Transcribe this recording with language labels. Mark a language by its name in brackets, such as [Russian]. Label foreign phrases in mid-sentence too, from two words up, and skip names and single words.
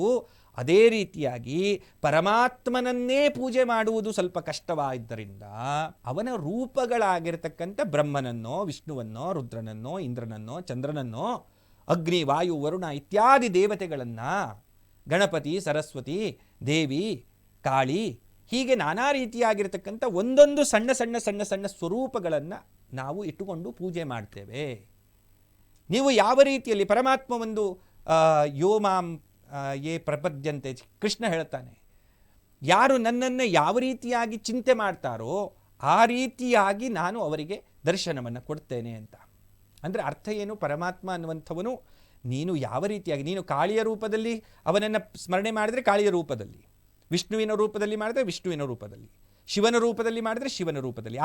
[Kannada] ಅದೇ ರೀತಿಯಾಗಿ ಪರಮಾತ್ಮನನ್ನೇ ಪೂಜೆ ಮಾಡುವುದು ಸ್ವಲ್ಪ ಕಷ್ಟವಾಗಿದ್ದರಿಂದ ಅವನ ರೂಪಗಳಾಗಿರ್ತಕ್ಕಂಥ ಬ್ರಹ್ಮನನ್ನೋ, ವಿಷ್ಣುವನ್ನೋ, ರುದ್ರನನ್ನೋ, ಇಂದ್ರನನ್ನೋ, ಚಂದ್ರನನ್ನೋ, ಅಗ್ನಿ, ವಾಯು, ವರುಣ ಇತ್ಯಾದಿ ದೇವತೆಗಳನ್ನು, ಗಣಪತಿ, ಸರಸ್ವತಿ, ದೇವಿ, ಕಾಳಿ, ಹೀಗೆ ನಾನಾ ರೀತಿಯಾಗಿರ್ತಕ್ಕಂಥ ಒಂದೊಂದು ಸಣ್ಣ ಸಣ್ಣ ಸಣ್ಣ ಸಣ್ಣ ಸ್ವರೂಪಗಳನ್ನು ನಾವು ಇಟ್ಟುಕೊಂಡು ಪೂಜೆ ಮಾಡ್ತೇವೆ. ನೀವು ಯಾವ ರೀತಿಯಲ್ಲಿ ಪರಮಾತ್ಮ ಒಂದು [Sanskrit] ಯೋ ಮಾಂ ಯೇ ಪ್ರಪದ್ಯಂತೆ, [Kannada] ಕೃಷ್ಣ ಹೇಳ್ತಾನೆ, ಯಾರು ನನ್ನನ್ನು ಯಾವ ರೀತಿಯಾಗಿ ಚಿಂತೆ ಮಾಡ್ತಾರೋ ಆ ರೀತಿಯಾಗಿ ನಾನು ಅವರಿಗೆ ದರ್ಶನವನ್ನು ಕೊಡ್ತೇನೆ ಅಂತ. ಅಂದರೆ ಅರ್ಥ ಏನು? ಪರಮಾತ್ಮ ಅನ್ನುವಂಥವನು ನೀನು ಯಾವ ರೀತಿಯಾಗಿ, ನೀನು ಕಾಳಿಯ ರೂಪದಲ್ಲಿ ಅವನನ್ನು ಸ್ಮರಣೆ ಮಾಡಿದರೆ ಕಾಳಿಯ ರೂಪದಲ್ಲಿ, ವಿಷ್ಣುವಿನ ರೂಪದಲ್ಲಿ ಮಾಡಿದರೆ ವಿಷ್ಣುವಿನ ರೂಪದಲ್ಲಿ, ಶಿವನ ರೂಪದಲ್ಲಿ ಮಾಡಿದರೆ ಶಿವನ ರೂಪದಲ್ಲಿ.